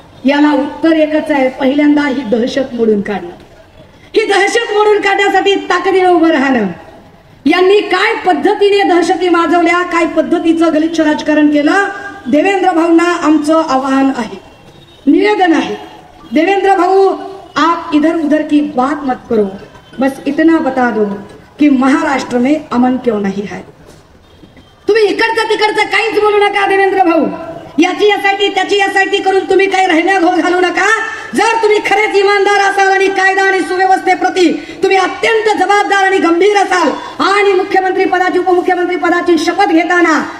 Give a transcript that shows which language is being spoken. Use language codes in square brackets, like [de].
[mr] याला उत्तर एकच आहे, पहिल्यांदा ही दहशत मोडून काढणं. ही दहशत मोडून काढण्यासाठी ताकदीने उभं राहणं. यांनी काय पद्धतीने दहशती माजवल्या, काय पद्धतीचं गलिच्छ राजकारण केलं. देवेंद्र भाऊंना आमचं आवाहन आहे, निवेदन आहे. [hi] देवेंद्र भाऊ, आप इधर उधर की बात मत करो, बस इतना बता दो कि महाराष्ट्र में अमन क्यों नहीं है. [mr] तुम्ही इकडचं तिकडचं काहीच बोलू नका देवेंद्र भाऊ. याची एसआयटी त्याची एसआयटी करून तुम्ही काही राहिल्या घोळ घालू नका. जर तुम्ही खरेच इमानदार असाल आणि कायदा आणि सुव्यवस्थेप्रती तुम्ही अत्यंत जबाबदार आणि गंभीर असाल आणि मुख्यमंत्री पदाची उपमुख्यमंत्री पदाची शपथ घेताना